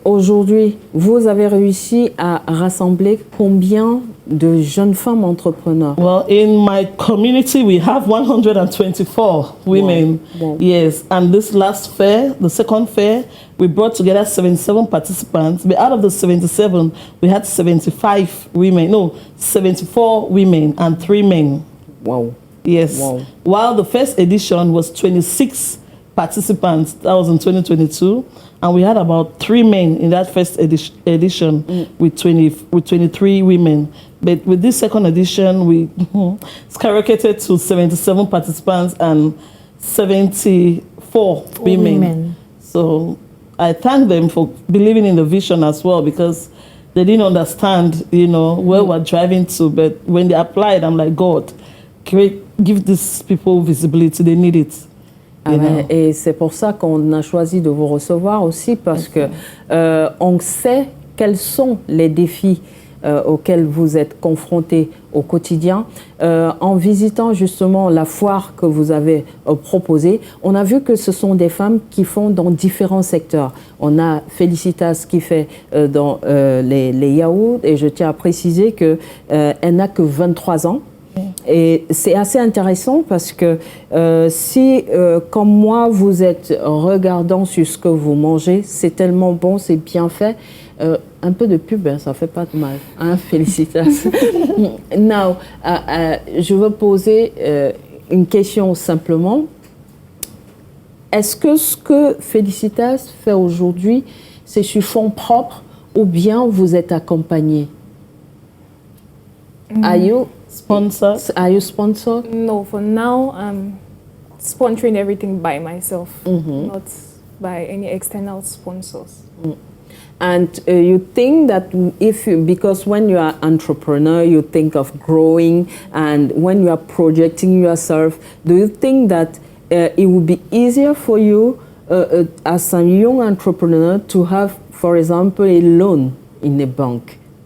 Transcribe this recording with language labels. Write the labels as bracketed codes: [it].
[fr] aujourd'hui, vous avez réussi à rassembler combien de jeunes femmes entrepreneurs? [en] Well, in my community, we have 124 women. Wow. Yes, and this last fair, the second fair, we brought together 77 participants. But out of the 77, we had 75 women. No, 74 women and 3 men. Wow. Yes. Wow. While the first edition was 26 participants, that was in 2022. And we had about 3 men in that first edition with 23 women. But with this second edition, we skyrocketed to 77 participants and 74 women. So I thank them for believing in the vision as well, because they didn't understand, where we're driving to. But when they applied, I'm like, God, give these people visibility. They need it. [fr] Et c'est pour ça qu'on a choisi de vous recevoir aussi, parce que on sait quels sont les défis auxquels vous êtes confrontés au quotidien. En visitant justement la foire que vous avez proposée, on a vu que ce sont des femmes qui font dans différents secteurs. On a Félicitas qui fait dans les yaourts, et je tiens à préciser qu'elle n'a que 23 ans. Et c'est assez intéressant parce que si, comme moi, vous êtes regardant sur ce que vous mangez, c'est tellement bon, c'est bien fait. Un peu de pub, ça fait pas de mal. Hein, félicitations. Now, je veux poser une question simplement. est-ce que ce que Felicitas fait aujourd'hui, c'est sur fonds propres ou bien vous êtes accompagné? [en] Are you sponsored? Are you sponsored? No, for now, I'm sponsoring everything by myself, not by any external sponsors. And you think that because when you are entrepreneur, you think of growing, and when you are projecting yourself, do you think that it would be easier for you as a young entrepreneur to have, for example, a loan in a bank?